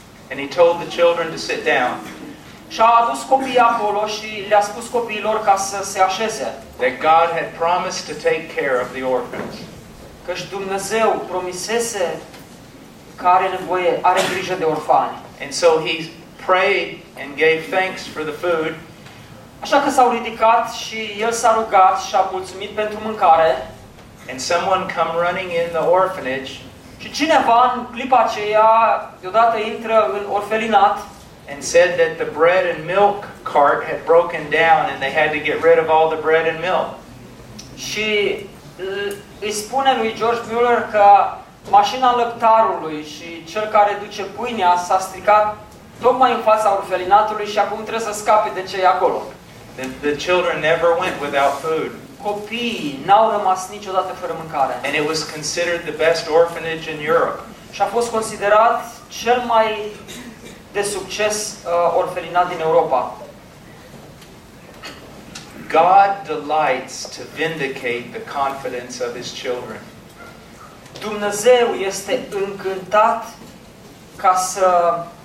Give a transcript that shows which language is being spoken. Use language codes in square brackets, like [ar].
[en] And he told the children to sit down. [ro] Și a adus copiii acolo și le-a spus copiilor ca să se așeze. [en] That God had promised to take care of the orphans. [ro] Căci Dumnezeu promisese că are nevoie, are grijă de orfani. [en] And so he prayed and gave thanks for the food. [ro] Așa că s-au ridicat și el s-a rugat și a mulțumit pentru mâncare. [en] And someone come running in the orphanage. [ro] Și cineva în clipa aceea deodată intră în orfelinat. [en] And said that the bread and milk cart had broken down and they had to get rid of all the bread and milk. [ro] Și îi spune lui George Mueller că mașina lăptarului și cel care duce pâinea s-a stricat tocmai în fața orfelinatului și acum trebuie să scape de ce e acolo. [en] The children never went without food. [ro] Copiii n-au rămas niciodată fără mâncare. [en] And it was considered the best orphanage in Europe. [ro] Și a fost considerat cel mai de succes orfelinat din Europa. [en] God delights to vindicate the confidence of his children. [ro] Dumnezeu este încântat ca să